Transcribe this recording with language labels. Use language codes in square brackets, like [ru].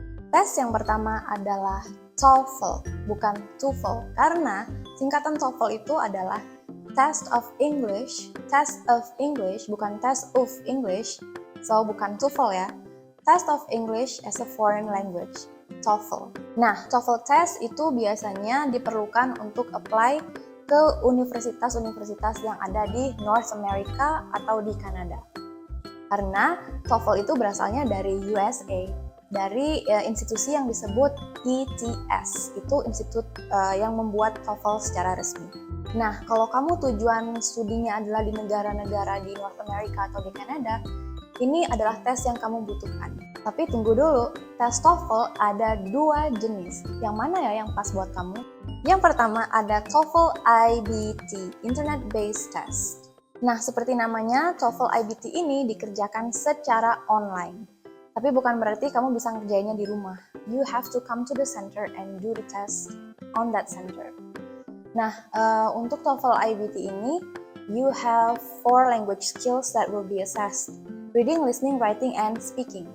[id] Tes yang pertama adalah TOEFL, bukan TOEFL, karena singkatan TOEFL itu adalah Test of English, bukan Test of English, so bukan TOEFL ya. Test of English as a Foreign Language, TOEFL. Nah, TOEFL test itu biasanya diperlukan untuk apply ke universitas-universitas yang ada di North America atau di Kanada. Karena TOEFL itu berasalnya dari USA, dari institusi yang disebut ETS, itu institut yang membuat TOEFL secara resmi. Nah, kalau kamu tujuan studinya adalah di negara-negara di North America atau di Kanada, ini adalah tes yang kamu butuhkan. Tapi tunggu dulu, tes TOEFL ada 2 jenis. Yang mana ya yang pas buat kamu? Yang pertama ada TOEFL IBT, Internet Based Test. Nah, seperti namanya, TOEFL IBT ini dikerjakan secara online. Tapi bukan berarti kamu bisa ngerjainnya di rumah. [en] You have to come to the center and do the test on that center. [id] Nah, untuk TOEFL IBT ini, [en] you have 4 language skills that will be assessed. Reading, listening, writing, and speaking.